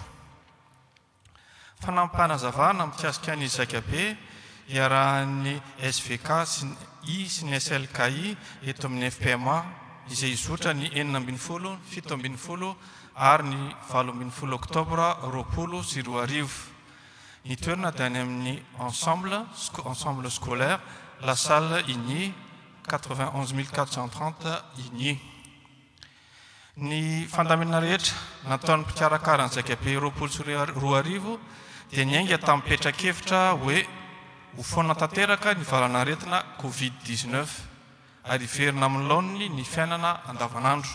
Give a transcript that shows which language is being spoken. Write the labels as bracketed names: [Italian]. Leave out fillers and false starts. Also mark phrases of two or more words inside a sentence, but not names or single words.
[Malagasy] Fanampanazavana mikasika ny zaika be iarahan'ny SVK sy ny SLKI eto amin'ny FPMA izay izotra ny 7 7 ary ny 8 oktobra 2020. Ny toerana dia any amin'ny [French] ensemble scolaire la salle [Malagasy] Igny 91 430 Igny. Ny fandaminana rehetra nataon'ny mpikarakara ny zakabe 2020 dia niainga tamin'ny petrakevitra hoe ho foana tanteraka ny valanaretina Covid-19 ary verina amin'ny laoniny ny fiainana andavanandro.